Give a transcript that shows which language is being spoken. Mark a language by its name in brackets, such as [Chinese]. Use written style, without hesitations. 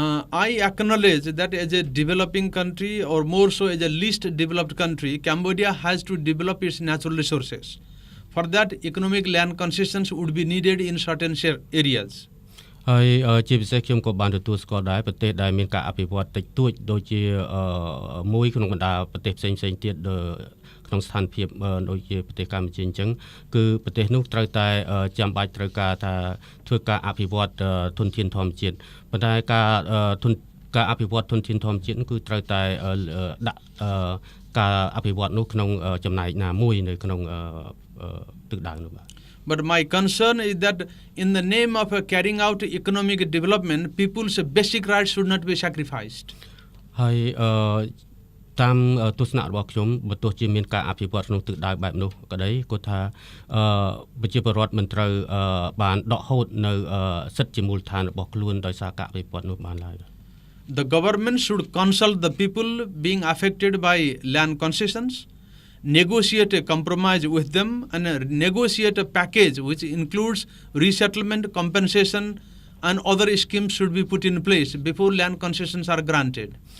[English] I acknowledge that as a developing country or more so as a least developed country, Cambodia has to develop its natural resources. For that, economic land concessions would be needed in certain areas. [Khmer] ហើយជាពិសេសខ្ញុំក៏បានទទួលស្គាល់ដែរប្រទេសដែលមានការអភិវឌ្ឍតិចតួចដូចជាមួយក្នុងបណ្ដាប្រទេសផ្សេងៗទៀតក្នុងស្ថានភាពដូចជាប្រទេសកម្ពុជាអញ្ចឹងគឺប្រទេសនោះត្រូវតែចាំបាច់ត្រូវការថាធ្វើការអភិវឌ្ឍធនធានធម្មជាតិប៉ុន្តែការអភិវឌ្ឍធនធានធម្មជាតិគឺត្រូវតែដាក់ការអភិវឌ្ឍនោះក្នុងចំណែកណាមួយនៅក្នុងទិសដៅនោះបាទ [English] But my concern is that in the name of carrying out economic development, people's basic rights should not be sacrificed. [Khmer] ហើយតាមទស្សនៈរបស់ខ្ញុំបើទោះជាមានការអភិវឌ្ឍក្នុងទិសដៅបែបនោះក៏ដីគាត់ថាប្រជាពលរដ្ឋមិនត្រូវបានដកហូតនៅសិទ្ធិជាមូលដ្ឋានរបស់ខ្លួនដោយសារការអភិវឌ្ឍនោះបានឡើយ [English] The government should consult the people being affected by land concessions, negotiate a compromise with them and negotiate a package which includes resettlement, compensation and other schemes should be put in place before land concessions are granted.